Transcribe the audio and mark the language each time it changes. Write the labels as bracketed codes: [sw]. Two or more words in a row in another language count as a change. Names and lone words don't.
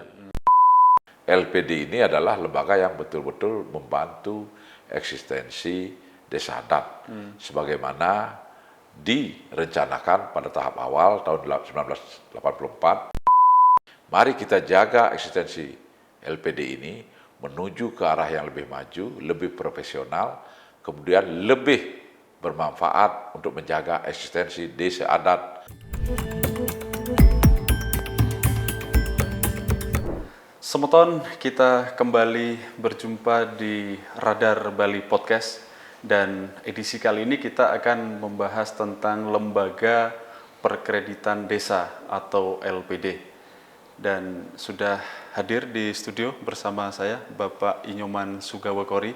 [id] LPD ini adalah lembaga yang betul-betul membantu eksistensi desa adat, sebagaimana direncanakan pada tahap awal tahun 1984. Mari kita jaga eksistensi LPD ini menuju ke arah yang lebih maju, lebih profesional, kemudian lebih bermanfaat untuk menjaga eksistensi desa adat. Semeton, kita kembali berjumpa di Radar Bali Podcast, dan edisi kali ini kita akan membahas tentang Lembaga Perkreditan Desa atau LPD. Dan sudah hadir di studio bersama saya Bapak Inyoman Sugawakori.